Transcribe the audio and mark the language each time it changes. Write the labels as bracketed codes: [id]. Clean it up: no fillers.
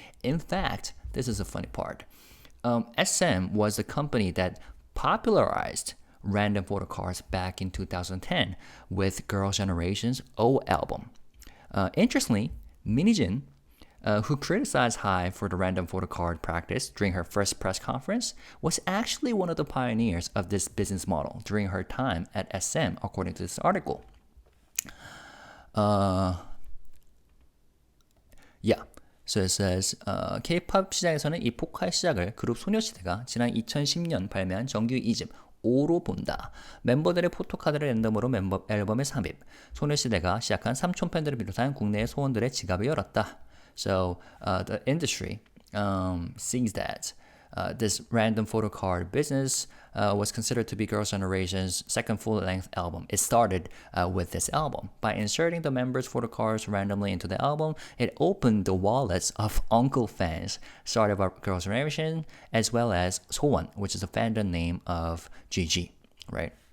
[en] In fact, this is a funny part. SM was the company that popularized random photo cards back in 2010 with Girls' Generation's O album. Interestingly, Minijin who criticized HYBE for the random photo card practice during her first press conference, was actually one of the pioneers of this business model during her time at SM, according to this article. Yeah. So it says, [ko] K-pop 시장에서는 이 포카의 시작을 그룹 소녀시대가 지난 2010년 발매한 정규 2집 5로 본다. 멤버들의 포토카드를 랜덤으로 멤버 앨범에 삽입. 소녀시대가 시작한 삼촌 팬들을 비롯한 국내의 소원들의 지갑을 열었다. [en] So the industry sees that this random photo card business was considered to be Girls' Generation's second full-length album. It started with this album. By inserting the members' photo cards randomly into the album, it opened the wallets of uncle fans, started by Girls' Generation, as well as 소원, which is a fandom name of GG, right?